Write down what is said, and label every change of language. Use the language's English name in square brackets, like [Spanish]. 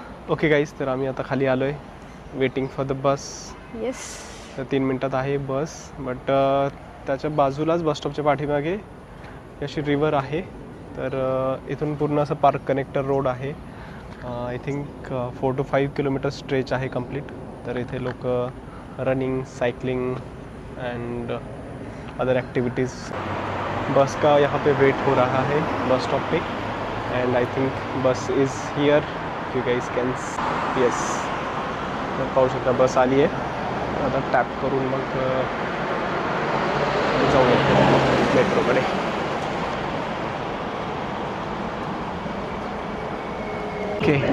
[Marathi] Okay guys, तर आम्ही आता खाली आलो आहे, [English] Waiting for the bus. Yes. [Marathi] तर 3 मिनटात आहे बस, बट त्याच्या बाजूलाच बसस्टॉपच्या पाठीमागे अशी रिवर आहे. तर इथून पूर्ण असं पार्क कनेक्टर रोड आहे. [English] I think [Marathi] 4 to 5 kilometre stretch आहे कंप्लीट. तर इथे लोक [English] Running, cycling and other activities. [Hindi] बस का यहाँ पे वेट हो रहा है बस स्टॉप पे, [English] And I think bus is here. You guys can yes, [Marathi] पाहू शकता बस आली आहे. आता टॅप करून मग जाऊया मेट्रोकडे. [English] okay,